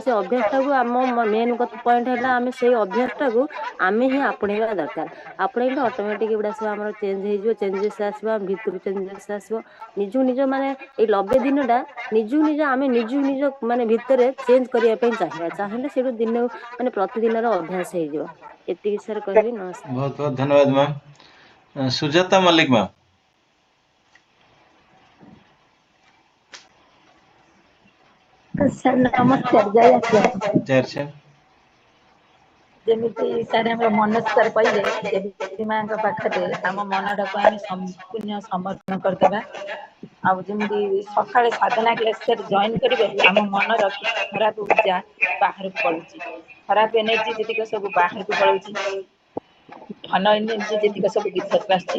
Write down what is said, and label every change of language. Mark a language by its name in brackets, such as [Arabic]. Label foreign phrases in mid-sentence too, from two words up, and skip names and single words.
[Odia] ସେ ଅଭ୍ୟାସଟାକୁ ଆମ [English] main point [Odia] ହେଲା, ଆମେ ସେଇ ଅଭ୍ୟାସଟାକୁ ଆମେ ହିଁ ଆପଣେଇବା ଦରକାର। ଆପଣେଇଲେ ଅଟୋମେଟିକ ଏଗୁଡା ସବୁ ଆମର ଚେଞ୍ଜ ହେଇଯିବ, ଚେଞ୍ଜେସ୍ ଆସିବ, ଆମ ଭିତରୁ ଚେଞ୍ଜେସ୍ ଆସିବ। ନିଜକୁ ନିଜ ମାନେ ଏଇ 90 ଦିନଟା ନିଜକୁ ନିଜ ଆମେ ନିଜକୁ ନିଜ ମାନେ ଭିତରେ ଚେଞ୍ଜ କରିବା ପାଇଁ ଚାହିଁଲେ ସେଇଠୁ ଦିନ ମାନେ ପ୍ରତିଦିନର ଅଭ୍ୟାସ ହେଇଯିବ। ଏତିକି ସାର୍ କହିବି। ନମସ୍କାର। [Hindi] बहुत बहुत धन्यवाद मैम। सुजाता मलिक मैम। [Odia] ସାର୍ ନମସ୍କାର, ଜୟ ଆଶ୍ରମ। [Hindi] जय श्याम। [Odia] ଯେମିତି ସାର୍ ଆମର ମନୋଜ ସାର୍ କହିଲେ, ଦେବୀ ମାଙ୍କ ପାଖରେ ଆମ ମନଟାକୁ ଆମେ ସମ୍ପୂର୍ଣ୍ଣ ସମର୍ପଣ କରିଦେବା। ଆଉ ଯେମିତି ସକାଳେ ସାଧନା କ୍ଲାସ ସାର୍ ଜଏନ୍ କରିବାରୁ ଆମ ମନର କିଛି ଖରାପ ଉର୍ଜା ବାହାରକୁ ପଳଉଛି, ଖରାପ ଏନର୍ଜି ଯେତିକ ସବୁ ବାହାରକୁ ପଳଉଛି, ଭଲ ଏନର୍ଜି ଯେତିକ ସବୁ ଭିତରକୁ ଆସୁଛି।